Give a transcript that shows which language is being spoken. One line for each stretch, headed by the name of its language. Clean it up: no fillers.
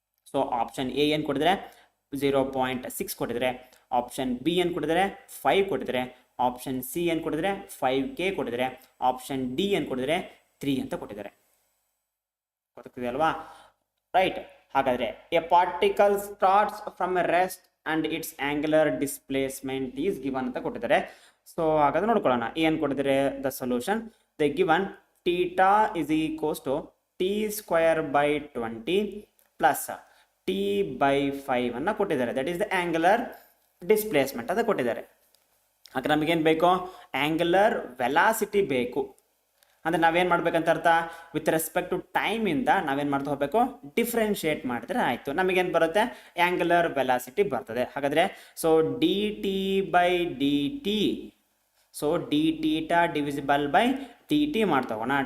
Kannada: So option A ಏನು ಕೊಟ್ಟಿದ್ರೆ, 0.6 ಕೊಟ್ಟಿದ್ರೆ, ಆಪ್ಷನ್ ಬಿ ಏನು ಕೊಟ್ಟಿದ್ದಾರೆ, 5 ಕೊಟ್ಟಿದ್ರೆ, ಆಪ್ಷನ್ ಸಿ ಏನು ಕೊಟ್ಟಿದ್ರೆ, 5k ಕೊಟ್ಟಿದ್ರೆ, ಆಪ್ಷನ್ ಡಿ ಏನು ಕೊಟ್ಟಿದ್ರೆ, 3 ಅಂತ ಕೊಟ್ಟಿದ್ದಾರೆ. ಗೊತ್ತಾಗ್ತಿದೆ ಅಲ್ವಾ? ರೈಟ್.
English: ಹಾಗಾದ್ರೆ a particle starts from a rest and its angular displacement is given
Kannada: ಅಂತ ಕೊಟ್ಟಿದ್ದಾರೆ. ಸೊ ಹಾಗಾದ್ರೆ ನೋಡ್ಕೊಳ್ಳೋಣ ಏನು ಕೊಟ್ಟಿದ್ದಾರೆ.
English: the solution, the given theta is equals to t²/20 plus t/5
Kannada: ಅನ್ನ ಕೊಟ್ಟಿದ್ದಾರೆ.
English: that is the angular displacement
Kannada: ಅಂತ ಕೊಟ್ಟಿದ್ದಾರೆ. ಹಾಗೆ ನಮಗೇನು ಬೇಕು,
English: Angular velocity ಬೇಕು.
Kannada: ಅಂದರೆ ನಾವೇನು ಮಾಡ್ಬೇಕಂತ ಅರ್ಥ, ವಿತ್ ರೆಸ್ಪೆಕ್ಟ್ ಟು ಟೈಮಿಂದ ನಾವೇನು ಮಾಡ್ತಾ ಹೋಗಬೇಕು, ಡಿಫ್ರೆನ್ಶಿಯೇಟ್ ಮಾಡಿದ್ರೆ ಆಯಿತು. ನಮಗೇನು ಬರುತ್ತೆ, ಆಂಗ್ಯುಲರ್ ವೆಲಾಸಿಟಿ ಬರ್ತದೆ. ಹಾಗಾದರೆ so dt/dt, so d θ divisible by dt ಮಾಡ್ತಾ ಹೋಗೋಣ.